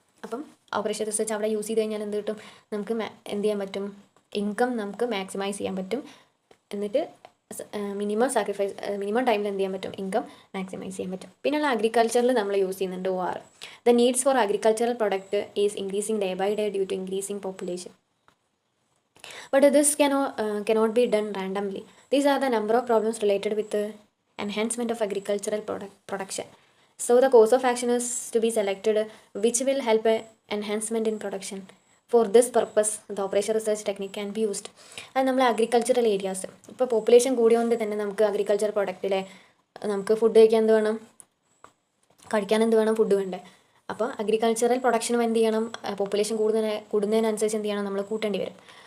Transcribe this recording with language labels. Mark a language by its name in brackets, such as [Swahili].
[Malayalam] അപ്പം operation research അവിടെ use ചെയ്ത് കഴിഞ്ഞാൽ എന്ത് കിട്ടും? നമുക്ക് എന്ത് ചെയ്യാൻ പറ്റും? ഇൻകം നമുക്ക് മാക്സിമൈസ് ചെയ്യാൻ പറ്റും. എന്നിട്ട് മിനിമം ടൈമിൽ എന്ത് ചെയ്യാൻ പറ്റും? ഇൻകം മാക്സിമൈസ് ചെയ്യാൻ പറ്റും. പിന്നെയുള്ള അഗ്രികൾച്ചറിൽ നമ്മൾ യൂസ് ചെയ്യുന്നുണ്ട് OR. [English] The needs for agricultural product is increasing day by day due to increasing population. But this cannot be done randomly. These are the number of problems related with the enhancement of agricultural production. So the course of action is to be selected which will help enhancement in production. For this purpose the operation research technique can be used. [Malayalam] അത് നമ്മൾ agricultural areas, ഇപ്പോൾ population കൂടിയോണ്ട് തന്നെ നമുക്ക് agriculture പ്രൊഡക്റ്റിലെ നമുക്ക് food കഴിക്കാൻ എന്ത് വേണം, കഴിക്കാൻ എന്ത് വേണം, ഫുഡ് വേണ്ടേ. അപ്പോൾ അഗ്രികൾച്ചറൽ പ്രൊഡക്ഷനും എന്ത് ചെയ്യണം, പോപ്പുലേഷൻ കൂടുന്നതിനനുസരിച്ച് എന്ത് ചെയ്യണം, നമ്മൾ കൂട്ടേണ്ടി വരും.